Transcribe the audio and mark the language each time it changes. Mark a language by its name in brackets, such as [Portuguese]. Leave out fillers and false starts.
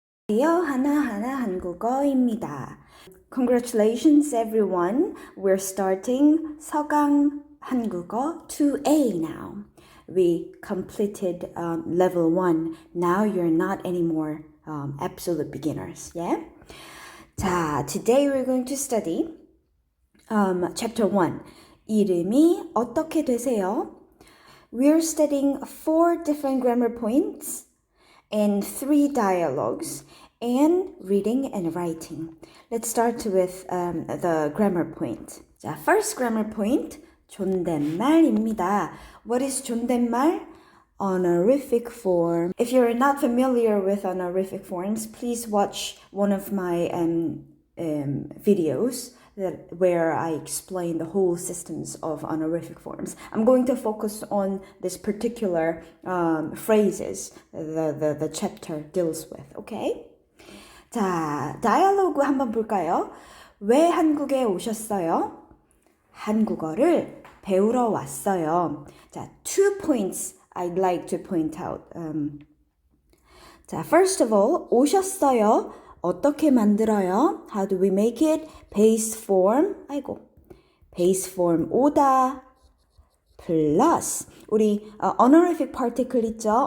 [Korean] 하나하나 한국어입니다. [English] Congratulations everyone. We're starting 서강 한국어 2A now. We completed level 1. Now you're not anymore absolute beginners. Yeah? 자, today we're going to study chapter 1. [Korean] 이름이 어떻게 되세요? [English] We're studying 4 different grammar points and 3 dialogues and reading and writing. Let's start with the grammar point. 자, first grammar point, 존댓말입니다. What is 존댓말? Honorific form. If you're not familiar with honorific forms, please watch one of my videos where I explain the whole systems of honorific forms. I'm going to focus on this particular phrases the chapter deals with. Okay? [Korean] 자, 다이얼로그 한번 볼까요? 왜 한국에 오셨어요? 한국어를 배우러 왔어요. [English] 자, 2 points I'd like to point out. 자, first of all, 오셨어요. [Korean] 어떻게 만들어요? [English] How do we make it? Base form. Base form 오다 plus 우리 honorific particle 있죠?